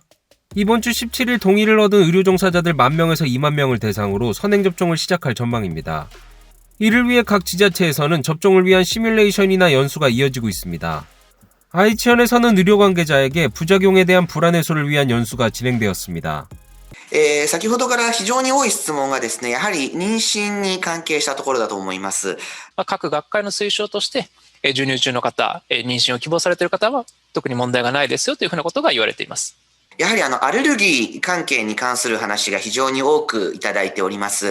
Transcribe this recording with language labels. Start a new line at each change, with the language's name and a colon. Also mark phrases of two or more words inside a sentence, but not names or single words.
Korean: 이번 주 17일 동의를 얻은 의료 종사자들 10,000명에서 2만 명을 대상으로 선행접종을 시작할 전망입니다. 이를 위해 각 지자체에서는 접종을 위한 시뮬레이션이나 연수가 이어지고 있습니다. 아이치현에서는 의료 관계자에게 부작용에 대한 불안 해소를 위한 연수가 진행되었습니다.
Japanese: 先ほどから非常に多い質問がですね、やはり妊娠に関係したところだと思います。各学会の推奨として、授乳中の方、妊娠を希望されている方は特に問題がないですよというふうなことが言われています。やはりアレルギー関係に関する話が非常に多くいただいております。